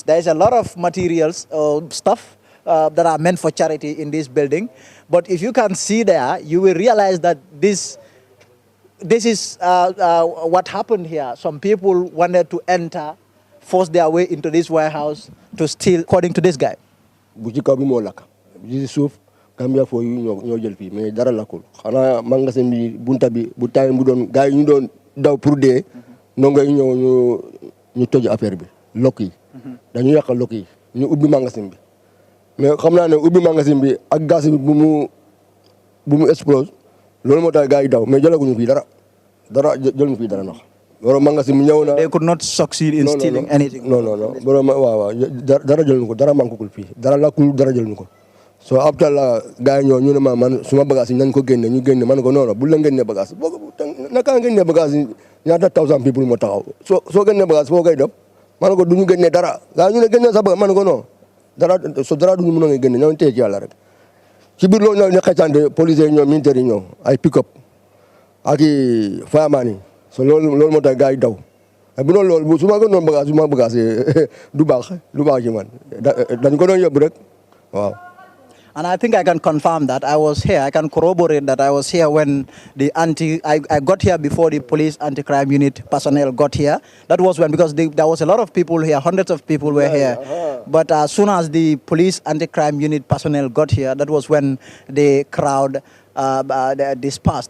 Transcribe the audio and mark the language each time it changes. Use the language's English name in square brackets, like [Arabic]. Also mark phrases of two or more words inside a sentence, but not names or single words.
[English] There's a lot of materials, stuff that are meant for charity in this building. But if you can see there, you will realize that this is what happened here. Some people wanted to enter, force their way into this warehouse to steal, according to this guy. [Wolof] Bu ci kaw bi moo lakk bi ci suuf Gambia foo yu ñoo jël fii mais dara lakkul xanaa magasin bi bunta bi bu time bu doon gars yi ñu doon daw pour dee ndongo yi ñëw ñu toj affaire bi lokk yi dañu yàq lokk yi ñu ubbi magasin bi mais xam naa ne ubbi magasin bi ak gaz bi bu mu explose loolu moo tax gars yi daw mais jëlaguñu fii dara jëluñu fii dara ndax borom magasin bi ñëw na. [English] They could not succeed in stealing anything. [Wolof] non borom waaw dara jëluñu ko dara mankul fii dara lakkul dara jëluñu ko so après la gars yi ñëw ñu ne ma man suma bagage yi nañ ko génne ñu génne man ko non bu la génne bagage naka génne bagage yi ñaata 1000 people moo taxaw soo génne bagage foo koy def man ko duñu génne dara gars ñu ne génne sa bagage man ko non dara duñu mën a génne ñoo téye ci yàlla rek ci biir loolu ñoo ne xëccante police yi ñëw militaire yi ñëw ay pick-up ak i fireman yi so loolu moo tax gars yi daw bu noonu loolu su ma ko noonu bagage su ma bagage du baax ci man dañ ko doon yóbbu rek waaw. [English] And I think I can confirm that I was here. I can corroborate that I was here when I got here before the police anti-crime unit personnel got here. That was when, because there was a lot of people here, hundreds of people were here. But as soon as the police anti-crime unit personnel got here, that was when the crowd dispersed.